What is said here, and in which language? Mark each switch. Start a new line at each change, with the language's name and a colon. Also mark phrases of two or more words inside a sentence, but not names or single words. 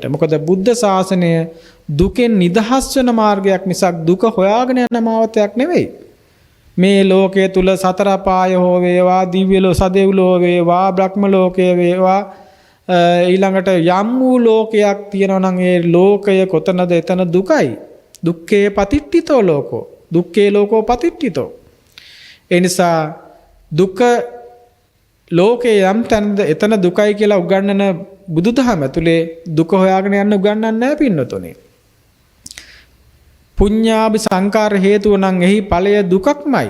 Sinhala: මොකද බුද්ධ ශාසනය දුකෙන් නිදහස් වෙන මාර්ගයක් මිසක් දුක හොයාගෙන යන මාවතයක් නෙවෙයි. මේ ලෝකයේ තුල සතර පාය හෝ වේවා දිව්‍ය ලෝක සදෙව්ලෝ වේවා බ්‍රහ්ම ලෝකයේ වේවා ඊළඟට යම් වූ ලෝකයක් තියෙනවා නම් ඒ ලෝකය කොතනද එතන දුකයි.
Pali: දුක්ඛේ පතිට්ඨිතෝ ලෝකෝ. දුක්ඛේ ලෝකෝ පතිට්ඨිතෝ.
Sinhala: ඒ නිසා දුක ලෝකේ යම් තැනද එතන දුකයි කියලා උගන්වන බුදුදහම ඇතුලේ දුක හොයාගෙන යන්න උගන්වන්නේ නැහැ පින්නතොනේ.
Pali: පුඤ්ඤාභි සංකාර
Sinhala: හේතුව නම් එහි ඵලය දුකක්මයි.